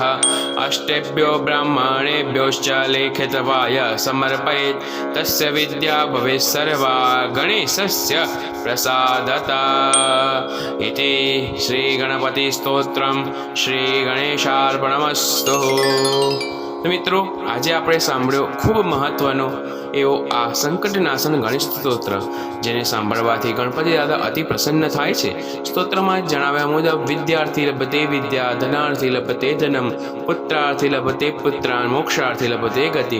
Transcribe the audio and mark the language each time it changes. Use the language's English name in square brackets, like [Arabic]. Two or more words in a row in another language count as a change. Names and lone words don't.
[Sanskrit] अष्टेभ्यो ब्राह्मणेभ्योश्च लिखित्वाय समर्पयेत् तस्य विद्या भवेत् सर्वा गणेशस्य प्रसादतः। इति श्रीगणपति स्तोत्रं श्रीगणेशार्पणमस्तु। [Hindi] तो मित्रों, आज [Gujarati] આપણે સાંભળ્યો ખૂબ મહત્વનો એવો આ સંકટનાશન ગણેશ સ્તોત્ર, જેને સાંભળવાથી ગણપતિ દાદા અતિ પ્રસન્ન થાય છે। સ્તોત્રમાં જણાવ્યા મુજબ [Sanskrit] विद्यार्थी लभते विद्या धनार्थी लभते धनम पुत्रार्थी लभते पुत्रान मोक्षार्थी लभते गतिम।